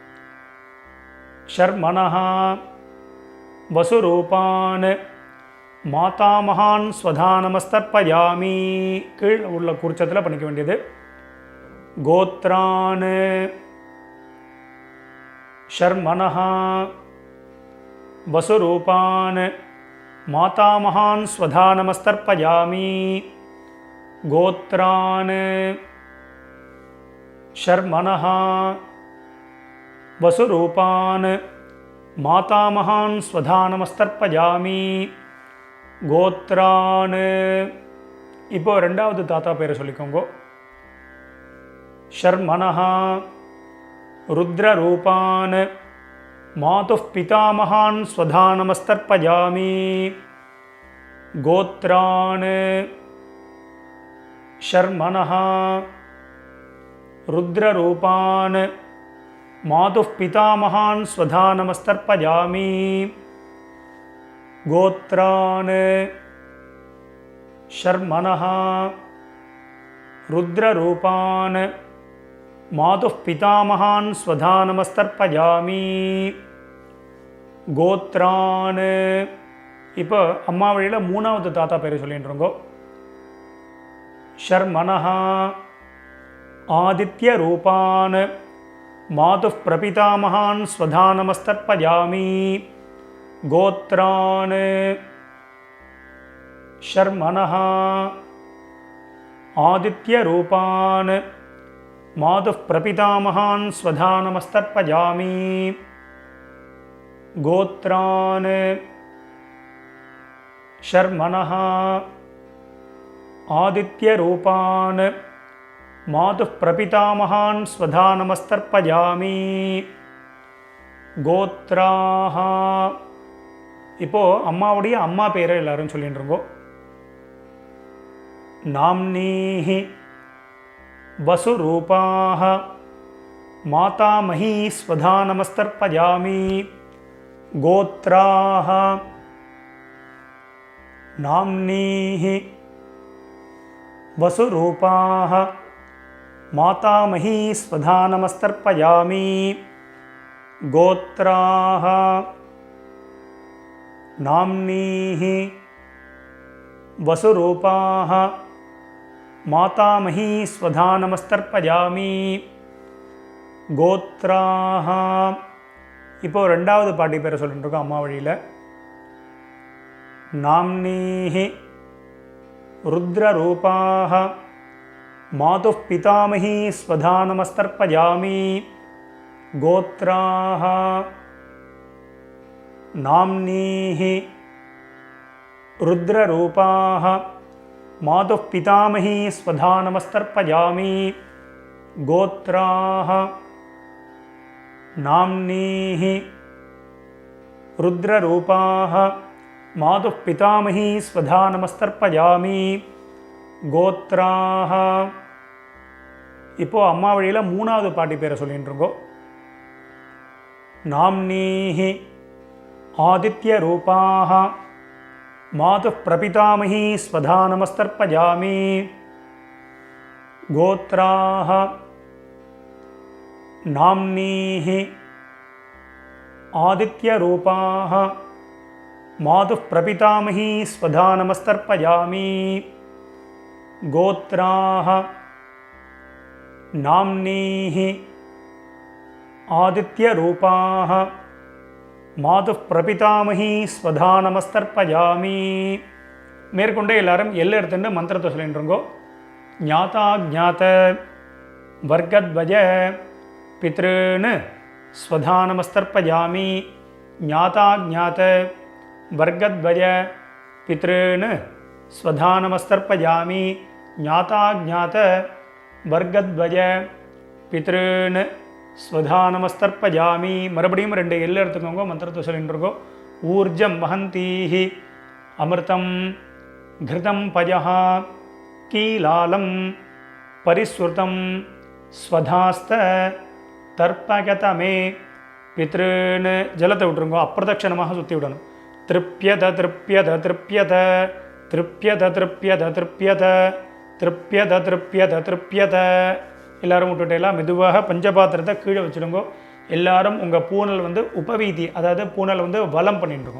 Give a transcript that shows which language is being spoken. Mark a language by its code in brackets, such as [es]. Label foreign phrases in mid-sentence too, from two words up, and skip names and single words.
[sa] शर्मणः वसुरूपान् मातामहान् स्वधा नमस्तर्पयामि [ta] கீழ் உள்ள குறிச்சத்தில் பண்ணிக்க வேண்டியது. [sa] गोत्रान् शर्मणः वसुरूपान् मातामहान् स्वधा नमस्तर्पयामि गोत्रान् शर्मणः वसुरूपान् मातामहान् स्वधा नमस्तर्पयामि गोत्रान्. [ta] இப்போ ரெண்டாவது தாத்தா பேரை சொல்லிக்கோங்க. [sa] शर्मणः रुद्ररूपान् मातुः पितामहान् स्वधा नमस्तर्पयामि गोत्रान् शर्मणः रुद्ररूपान् मातुः पितामहान् स्वधा नमस्तर्पयामि गोत्रान् शर्मणः रुद्ररूपान् मातुः पितामहान् स्वधा नमस्तर्पयामि गोत्रान्. [ta] இப்போ அம்மா வழியில் மூணாவது தாத்தா பேரை சொல்லிட்டு இருக்கோம். [sa] शर्मणः आदित्य रूपान् मातुः प्रपितामहान् स्वधानमस्तर्पयामि गोत्रान् शर्मणः आदित्यरूपान् मातुः प्रपितामहान् स्वधानमस्तर्पयामि गोत्रान् शर्मणः आदित्यरूपान् मातुः प्रपितामहान् स्वधानमस्तर्पयामि गोत्राः. [ta] இப்போ அம்மாவுடைய அம்மா பேரை எல்லாரும் சொல்லிட்டு இருக்கோம். [sa] नाम्नीः वसुरूपाः मातामही स्वधानमस्तर्पयामि गोत्राः नाम्नीः वसुरूपाः मातामही स्वधानमस्तर्पयामि गोत्राः नाम्नीः वसुरूपाः मातामही स्वधानमस्तर्पयामि गोत्राः. [ta] இப்போ ரெண்டாவது பாட்டி பேரை சொல்லிட்டு இருக்கோம் அம்மா வழியில். [sa] नाम्नीः रुद्ररूपाः मातुः पितामही स्वधानमस्तर्पयामि गोत्राः नाम्नीः रुद्ररूपाः मातुः पितामही स्वधानमस्तर्पयामि गोत्राः नाम्नीः रुद्ररूपाः मातुः पितामही स्वधानमस्तर्पयामि गोत्राः. [ta] இப்போ அம்மா வழியில் மூணாவது பாட்டி பேரை சொல்லிட்டு இருக்கோம். [sa] नाम्नीः आदित्यरूपाः मातुः प्रपितामही स्वधानमस्तर्पयामि गोत्राः नाम्नीः आदित्यरूपाः मातुः प्रपितामही स्वधानमस्तर्पयामि गोत्राः नाम्नीः आदित्यरूपाः मातुः प्रपितामही स्वधानमस्तर्पयामि. [ta] மேற்கொண்டே எல்லாரும் எல்லை எடுத்துட்டு மந்திரத்தை சொல்லிட்டுருங்கோ. [sa] ज्ञाता जात वर्गद्वय पितॄन् स्वधानमस्तर्पयामि ज्ञाता जात वर्गद्वय पितॄन् स्वधानमस्तर्पयामि ज्ञाता जात वर्गद्वय पितॄन् स्वधानमस्तर्पयामि. [ta] மறுபடியும் ரெண்டு எல்லை எடுத்துக்கோங்க, மந்திரத்தை சொல்லிட்டு இருக்கோம். [sa] ऊर्जं वहन्तीः अमृतं घृतं पयः कीलालं परिस्रुतं स्वधास्त तर्पगतमे पितॄन्. [ta] जलத்தை விட்டுருங்க, அப்பிரதட்சணமாக சுற்றி விடணும். [sa] तृप्यत तृप्यत तृप्यत तृप्यत तृप्यत तृप्यत तृप्यत तृप्यत तृप्यत. [ta] எல்லாரும் விட்டுட்டேலாம் மெதுவாக பஞ்சபாத்திரத்தை கீழே வச்சுடுங்க. எல்லாரும் உங்கள் பூனல் வந்து உபவீதி, அதாவது பூனல் வந்து வலம் பண்ணிட்டுருக்கோம்.